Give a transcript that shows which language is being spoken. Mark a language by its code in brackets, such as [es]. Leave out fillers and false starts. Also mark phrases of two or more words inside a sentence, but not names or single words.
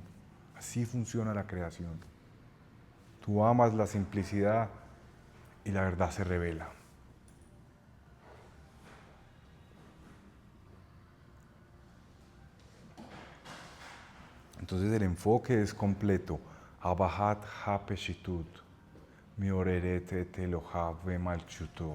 [es] Así funciona la creación. Tú amas la simplicidad y la verdad se revela. Entonces el enfoque es completo. [he] אהבת הפשטות מעוררת את אלוה ומלכותו.